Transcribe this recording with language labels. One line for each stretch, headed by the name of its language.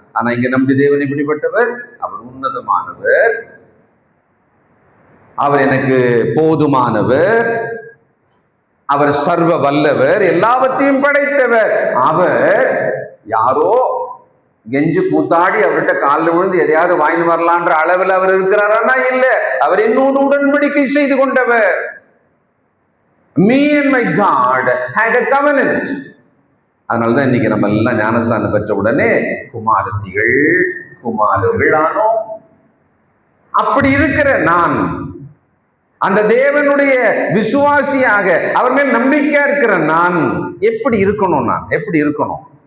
Tamil: ஆனா இங்க நம்பி தேவன் இப்படிப்பட்டவர், அவர் உன்னதமானவர், அவர் எனக்கு போதுமானவர், அவர் சர்வ வல்லவர், எல்லாவற்றையும் படைத்தவர். அவர் யாரோ கெஞ்சு கூத்தாடி அவர்கிட்ட காலில் விழுந்து எதையாவது வாங்கி வரலான்ற அளவில் அவர் இருக்கிறாரா? இல்ல, அவர் என்னோடு உடன்படிக்கை செய்து கொண்டவர்.
English: Me and my God had a covenant.
Tamil: அதனாலதான் இன்னைக்கு நம்ம எல்லாம் ஞானஸ்தானம் பெற்ற உடனே குமாரத்திகள் குமாரர்கள் ஆனோம். அப்படி இருக்கிற நான், அந்த தேவனுடைய விசுவாசியாக அவர் மேல் நம்பிக்கையா இருக்கிற நான் எப்படி இருக்கணும்? நான் எப்படி இருக்கணும்?